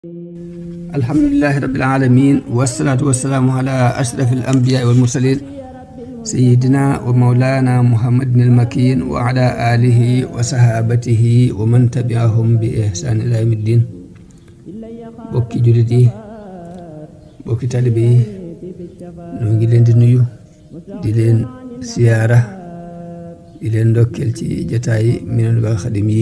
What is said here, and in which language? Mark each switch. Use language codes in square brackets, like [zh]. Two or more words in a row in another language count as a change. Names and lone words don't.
[ar] الحمد لله رب العالمين والصلاة والسلام على أشرف الأنبياء والمرسلين سيدنا ومولانا محمد المكين وعلى آله وصحابته ومن تبعهم بإحسان إلى يوم الدين. [wo] bokki jullit yi, bokki talibe yi, ñoo ngi leen di nuyu, di leen siyaara, di leen ndokkeel ci jotaayi Minanul Baaqil Xadim yi.